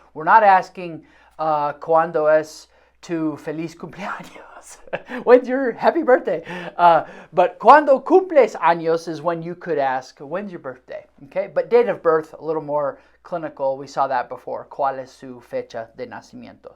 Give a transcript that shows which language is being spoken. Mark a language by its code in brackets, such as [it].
[en] We're not asking [es] ¿cuándo es tu feliz cumpleaños? [en] When's your happy birthday? But [es] ¿cuándo cumples años [en] is when you could ask, when's your birthday? Okay, but date of birth, a little more clinical. We saw that before. [es] ¿Cuál es su fecha de nacimiento?